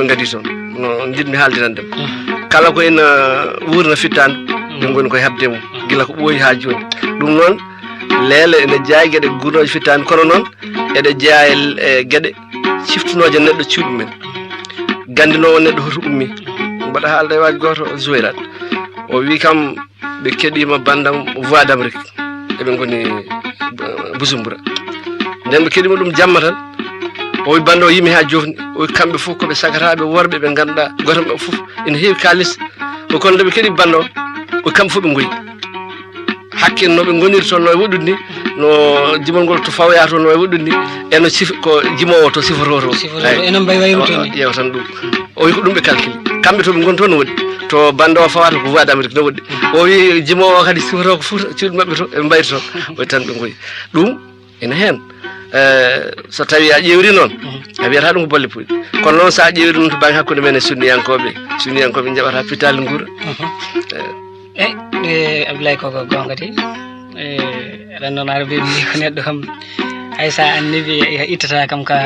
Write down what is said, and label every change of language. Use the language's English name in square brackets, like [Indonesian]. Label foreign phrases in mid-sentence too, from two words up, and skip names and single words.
[Fula] gadi toon no jiɗmi haaldinandem kala ko ena wurna fittandu ɓe goni koye habde mum guila ko ɓooyi ha joni ɗum noon leele ene jeeya gueɗe guunoje fittani kono noon eɗe jeeya e gueɗe ciftunoje neɗɗo cuuɗi men gandinowo neɗɗo hoto ummi mbaɗa haalde e waji goto Zouérat o wi kam ɓe keɗima bandam voix d'Amérique eɓe goni Bujumbura nden ɓe keɗima ɗum jamma tan o wi bande o yimi ha jofni o wi kamɓe fof koɓe sagataɓe worɓe ɓe ganduɗa goto maɓɓe fof ene heewi kalis o kono nde ɓe keeɗi bande o wi kamɓe fof ɓe goyi hakke noɓe goniri toon no e woɗɗude ni no jimol ngol to fawoya toon no e woɗɗude ni eno ko jimowo to sifototo enen mbawi wayrude ni ƴeewa tan ɗum o wi ko ɗum ɓe calcule kamɓe to ɓe goni toon no woɗɗi to bande o fawata ko voix d'Amérique no woɗɗi o wi jimowo kadi sifoto ko fuuta cuuɗi mabɓe to eɓe mbayri toon o wi tan ɓe goyi ɗum ene hen so tawi a ƴewri noon a wiyata ɗum ko bolle puyɗe kono noon sa ƴewri noon to banggue hakkude men e sunniyankoɓe jaɓata pitali guura eyi Abdoulaye koko gonga de aɗa noon aɗa ɓe mbi ko neɗɗo kam hay sa annibi ittata kam ka